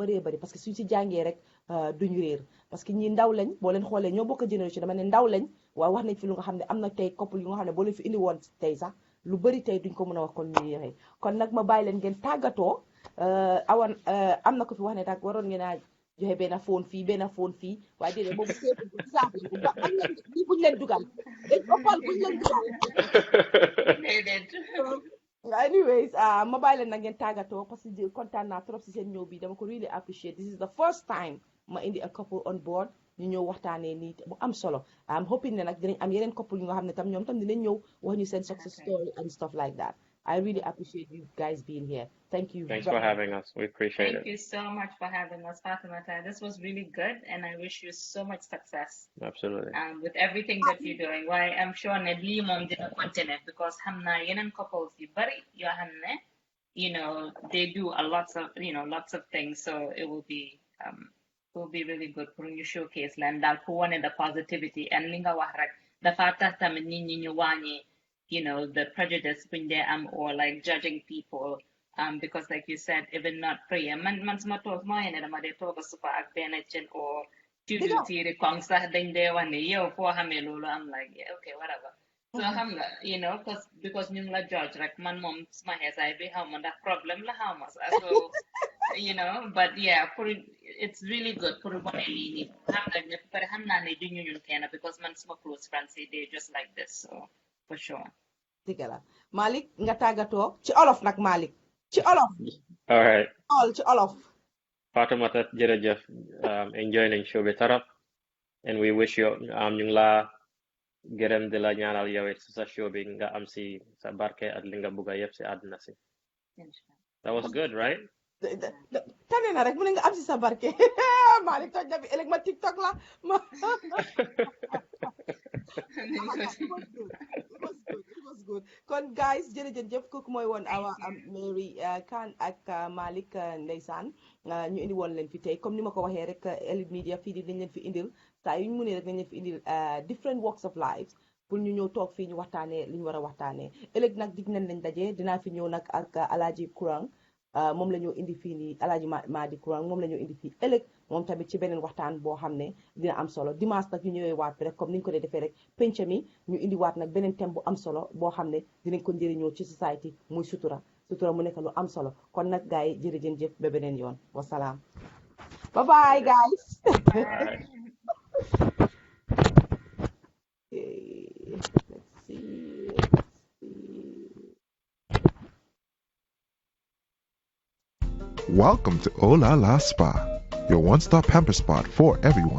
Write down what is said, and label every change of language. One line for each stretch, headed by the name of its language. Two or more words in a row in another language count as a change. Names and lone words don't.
Wolof: bëree bëri
French: parce que
Wolof: suñ ci jàngee rek duñu réer
French: parce que
Wolof: ñi ndaw lañ boo leen xoolee ñoo bokk génération dama ne ndaw lañ waaye wax nañ fi lu nga xam ne am na tey couple yu nga xam ne boo leen fi indi woon tey sax lu bëri tey duñ ko mën a wax kon ñu yéexee kon nag ma bàyyi leen ngeen tàggatoo awan am na ko fi wax ne daal waroon ngeen a joxe benn phone fii waaye déedéet boobu seetu bu saabu ba am leen lii buñ leen dugal dañ ëppal buñ leen dugal anyways ma bàyyi leen nag ngeen tàggatoo
French: parce que
Wolof: kontaan naa trop si seen ñëw bi dama ko
English: really appreciate this is the first time
Wolof: ma indi
English: a couple on board
Wolof: ñu ñëw waxtaanee nii bu am solo am hoping ne nag dinañ am yeneen couple yu nga xam ne tam ñoom tam dinañ ñëw wax ñu seen
English: success story and stuff like that I really appreciate you guys being here. Thank you. Thanks for having us. We appreciate Thank it. you so much for having us, Fatimata. This was really good, and I wish you so much success Absolutely. with everything that you're doing. Why I'm sure
Wolof: ne lii moom dina continue because xam naa yeneen couples yu bari yoo xam ne,
English: you know, they do lots of things, so it will be really good for you showcase
Wolof: leen daal
French: pour wane
English: the positivity and
Wolof: li nga wax rek dafa tax tamit nit ñi ñu wàññi,
English: you know, the prejudice buñ dee am or like judging people. Because like you said, even not prayer,
Wolof: man suma toog moo yene dama dee toog a supa ak benn cin or tudu tiiri kong sax dañ dee wax ne yow foo xamee loolu am
English: like yeah, okay whatever.
Wolof: So xam nga,
English: you know, because
Wolof: ñu ngi la judge rek man moom suma xeesaay bi xaw ma ndax problème la xaw ma sax
English: so you know, but yeah, it's really good
Wolof: pour wane lii nii xam nga ne pare xam naa ne du ñu ñun kenn because man suma
English: close friends
Wolof: yi
English: they just like this, so for sure.
Wolof: dëgg la Malick nga tàggatoo ci olof nag Malick ci olof.
English: All right.
Wolof: ci olof. Fatoumata jërëjëf enjoy nañ show bi tarap
English: and we wish you
Wolof: ñu ngi la gërëm di la ñaanal yow it sa show bi nga am si sa barke ak li nga bugg yëpp si àdduna si.
English: That was good, right?
Wolof: tane na rek mu ne nga am si sa barke Malick toj na bi ëllëg ma TikTok la ma
English: it was good
Wolof: kon guys jërëjëf kooku mooy woon Awa-Mary Khan ak Malick ndeysaan ñu indi woon leen fi tey comme ni ma ko waxee rek Elitemedia fii di dañ leen fi indil saa yu ñu mënee rek dañ leen fi indil
English: different walks of life
Wolof: pour ñu ñëw toog fii ñu waxtaanee li ñu war a waxtaanee ëllëg nag dig nañ leen daje dinaa fi ñëw nag ak Alaaji Kurang moom la ñoo indi fii nii Alaaji Madi Kurang moom la ñoo indi fii ëllëg moom tamit ci beneen waxtaan boo xam ne dina am solo dimanche nag ñu ñëwee waat bi rek comme ni ñu ko dee defee rek penc mi ñu indi waat nag beneen thème bu am solo boo xam ne dinañ ko njëriñoo ci society muy sutura mu nekk lu am solo kon nag gars yi jërëjëf ba beneen yoon wasalaam
English: bye bye guys. Let's see. Welcome to Oh La La Spa, your one-stop pamper spot for everyone.